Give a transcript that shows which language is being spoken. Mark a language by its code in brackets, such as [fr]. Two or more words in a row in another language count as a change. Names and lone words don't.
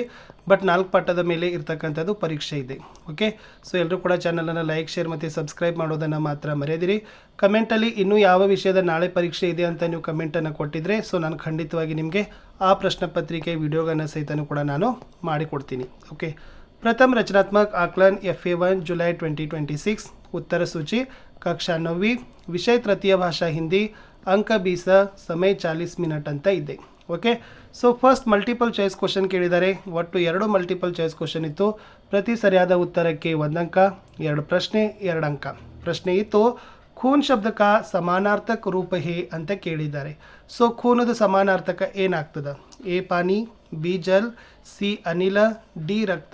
[kn] ಬಟ್ 4 ಪಾಠದ ಮೇಲೆ ಇರ್ತಕ್ಕಂಥದ್ದು ಪರೀಕ್ಷೆ ಇದೆ. [en] okay, so [kn] ಎಲ್ಲರೂ ಕೂಡ ಚಾನಲನ್ನು [en] like, share [kn] ಮತ್ತು ಸಬ್ಸ್ಕ್ರೈಬ್ ಮಾಡೋದನ್ನು ಮಾತ್ರ ಮರೆಯದಿರಿ. ಕಮೆಂಟಲ್ಲಿ ಇನ್ನೂ ಯಾವ ವಿಷಯದ ನಾಳೆ ಪರೀಕ್ಷೆ ಇದೆ ಅಂತ ನೀವು ಕಮೆಂಟನ್ನು ಕೊಟ್ಟಿದ್ರೆ ಸೊ ನಾನು ಖಂಡಿತವಾಗಿ ನಿಮಗೆ ಆ ಪ್ರಶ್ನೆ ಪತ್ರಿಕೆ ವಿಡಿಯೋಗಳನ್ನು ಸಹಿತನೂ ಕೂಡ ನಾನು ಮಾಡಿಕೊಡ್ತೀನಿ. ಓಕೆ, ಪ್ರಥಮ ರಚನಾತ್ಮಕ ಆಕलन [hi] FA1 जुलाई 2026, उत्तर सूची कक्षा 9वीं, विषय तृतीय भाषा हिंदी, अंक 20, समय 40 मिनट [kn] ಅಂತ ಇದೆ. [en] okay, so first multiple choice question ಕೇಳಿದ್ದಾರೆ. [kn] ಒಟ್ಟು 2 [en] multiple choice question [kn] ಇತ್ತು. ಪ್ರತಿ ಸರಿಯಾದ ಉತ್ತರಕ್ಕೆ 1 ಅಂಕ, 2 ಪ್ರಶ್ನೆ 2 ಅಂಕ. ಪ್ರಶ್ನೆ ಇತ್ತು [hi] ख़ून शब्द का समानार्थक रूप है [kn] ಅಂತ ಕೇಳಿದ್ದಾರೆ. ಸೊ ಖೂನದ ಸಮಾನಾರ್ಥಕ ಏನಾಗ್ತದೆ? ಎ ಪಾನಿ, ಬಿ ಜಲ್, ಸಿ ಅನಿಲ, ಡಿ ರಕ್ತ.